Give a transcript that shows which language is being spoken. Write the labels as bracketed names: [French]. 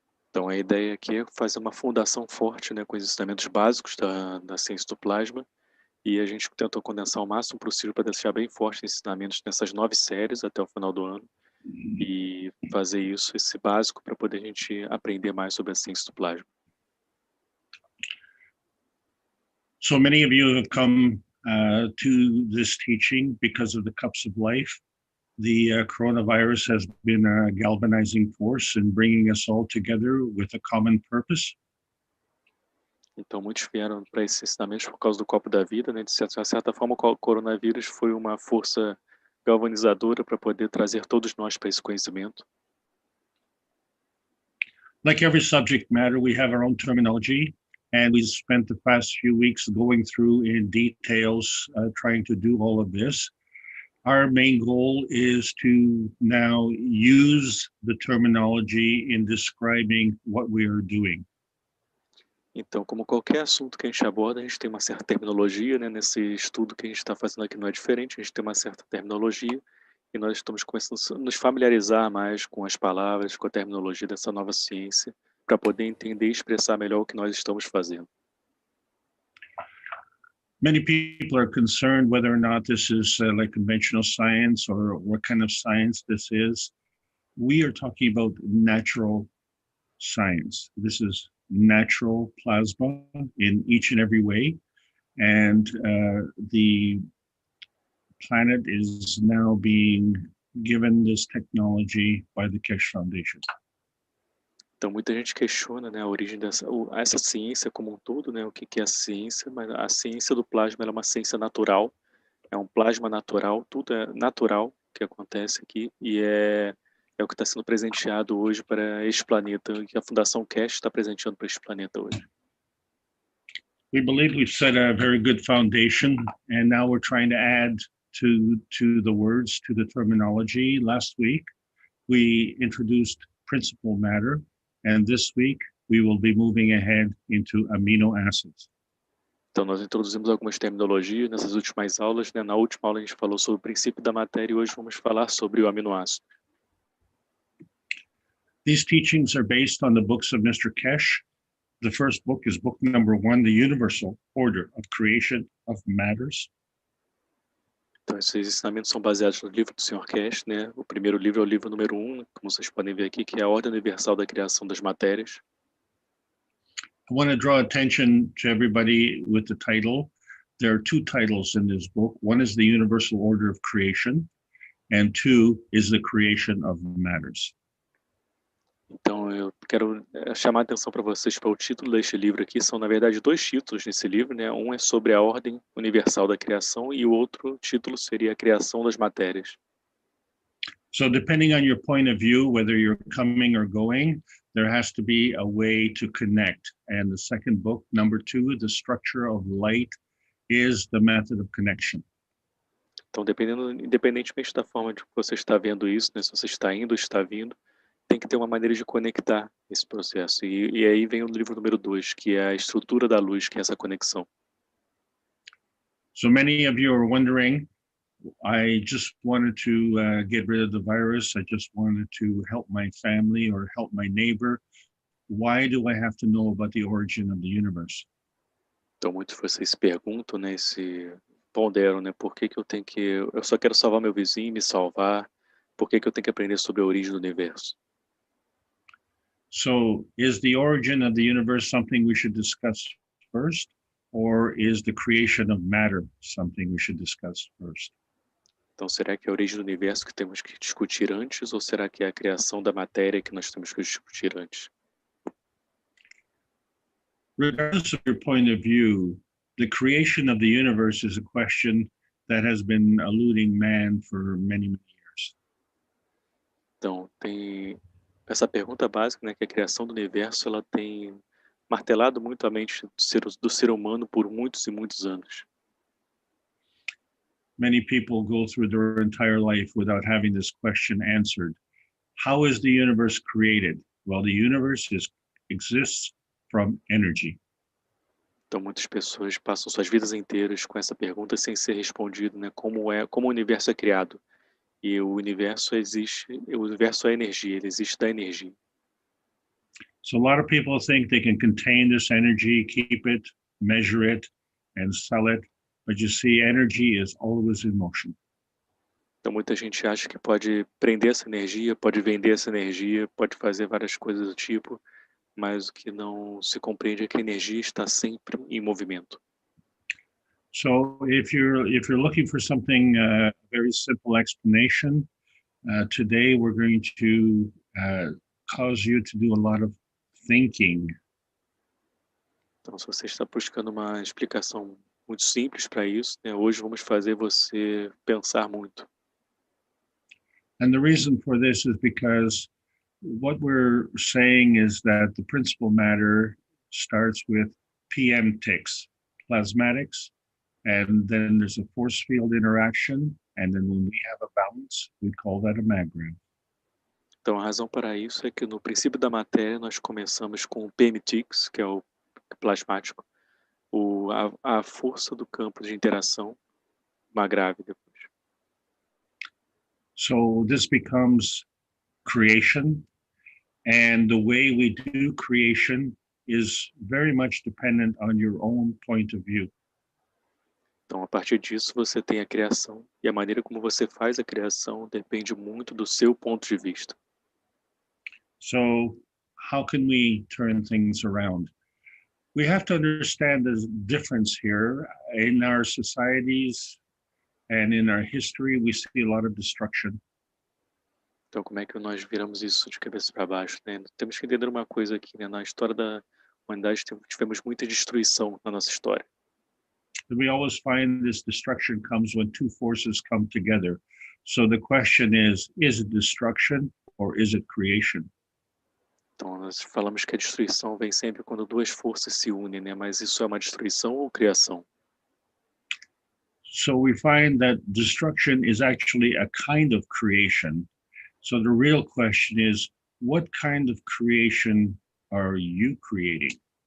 [Portuguese] Então, a ideia aqui é fazer uma fundação forte, né, com os ensinamentos básicos da ciência do plasma, e a gente tentou condensar o máximo possível para deixar bem forte os ensinamentos nessas 9 séries até o final do ano, e fazer isso, esse básico, para poder a gente aprender mais sobre a ciência do plasma. [English] So many of you have come to this teaching because of the cups of life. The coronavirus has been a galvanizing force in bringing us all together with a common purpose. [Portuguese] Então, muitos vieram para esses ensinamentos por causa do copo da vida, né? De certa forma, o coronavírus foi uma força galvanizadora para poder trazer todos nós para esse conhecimento. [English] Like every subject matter, we have our own terminology, and we spent the past few weeks going through in details, trying to do all of this. Our main goal is to now use the terminology in describing what we are doing. [Portuguese] Então, como qualquer assunto que a gente aborda, a gente tem uma certa terminologia, né? Nesse estudo que a gente está fazendo aqui não é diferente, a gente tem uma certa terminologia e nós estamos começando a nos familiarizar mais com as palavras, com a terminologia dessa nova ciência, para poder entender e expressar melhor o que nós estamos fazendo. [English] Many people are concerned whether or not this is like conventional science or what kind of science this is. We are talking about natural science. This is natural plasma in each and every way. And the planet is now being given this technology by the Keshe Foundation. [Portuguese] Então, muita gente questiona, né, a origem essa ciência como um todo, né, o que é a ciência, mas a ciência do plasma ela é uma ciência natural, é um plasma natural, tudo é natural que acontece aqui, e é o que está sendo presenteado hoje para este planeta, que a Fundação Keshe está presenteando para este planeta hoje. [English] We believe we've set a very good foundation, and now we're trying to add to the words, to the terminology. Last week, we introduced principal matter, and this week we will be moving ahead into amino acids. [Portuguese] Então, nós introduzimos algumas terminologias nessas últimas aulas, né? Na última aula a gente falou sobre o princípio da matéria e hoje vamos falar sobre o aminoácido. [English] These teachings are based on the books of Mr. Keshe. The first book is book number 1, The Universal Order of Creation of Matters. [Portuguese] Então, esses ensinamentos são baseados no livro do Sr. Keshe, né? O primeiro livro é o livro número 1, como vocês podem ver aqui, que é a Ordem Universal da Criação das Matérias. [English] I want to draw attention to everybody with the title. There are 2 titles in this book. One is The Universal Order of Creation, and 2 is The Creation of Matters. [Portuguese] Então, eu quero chamar a atenção para vocês para o título deste livro aqui. São, na verdade, 2 títulos nesse livro, né? Um é sobre a ordem universal da criação e o outro título seria a criação das matérias. [English] So depending on your point of view, whether you're coming or going, there has to be a way to connect. And the second book, number 2, The Structure of Light, is the method of connection. [Portuguese] Então, independentemente da forma de que você está vendo isso, né? Se você está indo ou está vindo, tem que ter uma maneira de conectar esse processo. E aí vem o livro número 2, que é a estrutura da luz, que é essa conexão. [English] So many of you are wondering, I just wanted to get rid of the virus. I just wanted to help my family or help my neighbor. Why do I have to know about the origin of the universe? [Portuguese] Então, muitos de vocês perguntam, né, ponderam, né, por que eu só quero salvar meu vizinho, me salvar, por que eu tenho que aprender sobre a origem do universo? [English] So is the origin of the universe something we should discuss first, or is the creation of matter something we should discuss first? [Portuguese] Então, será que é a origem do universo que temos que discutir antes, ou será que é a criação da matéria que nós temos que discutir antes? [English] Regardless of your point of view, the creation of the universe is a question that has been eluding man for many, many years. [Portuguese] Então, tem essa pergunta básica, né, que a criação do universo ela tem martelado muito a mente do ser humano por muitos e muitos anos. [English] many people go through their entire life without having this question answered. How is the universe created? Well, the universe exists from energy. [Portuguese] Então, muitas pessoas passam suas vidas inteiras com essa pergunta sem ser respondido, né? Como o universo é criado? E o universo é energia, ele existe da energia. [English] So a lot of people think they can contain this energy, keep it, measure it, and sell it. But you see, energy is always in motion. [Portuguese] Então, muita gente acha que pode prender essa energia, pode vender essa energia, pode fazer várias coisas do tipo, mas o que não se compreende é que a energia está sempre em movimento. [English] So if you're looking for something, very simple explanation, today we're going to cause you to do a lot of thinking. [Portuguese] Então, se você está buscando uma explicação muito simples para isso, né, hoje vamos fazer você pensar muito. [English] And the reason for this is because what we're saying is that the principal matter starts with PM ticks, plasmatics, and then there's a force field interaction, and then when we have a balance, we call that a magram. [Portuguese] Então, a razão para isso é que no princípio da matéria nós começamos com o PMTix, que é o plasmático, a força do campo de interação, uma grave depois. [English] So this becomes creation, and the way we do creation is very much dependent on your own point of view. [Portuguese] Então, a partir disso, você tem a criação, e a maneira como você faz a criação depende muito do seu ponto de vista. [English] So how can we turn things around? We have to understand the difference here. In our societies and in our history, we see a lot of destruction. [Portuguese] Então, como é que nós viramos isso de cabeça para baixo, né? Temos que entender uma coisa aqui, né? Na história da humanidade, tivemos muita destruição na nossa história. [English] We always find this destruction comes when two forces come together. So the question is it destruction or is it creation? [Portuguese] Então, nós falamos que a destruição vem sempre quando duas forças se unem, né? Mas isso é uma destruição ou criação? [English] So we find that destruction is actually a kind of creation. So the real question is, what kind of creation are you creating?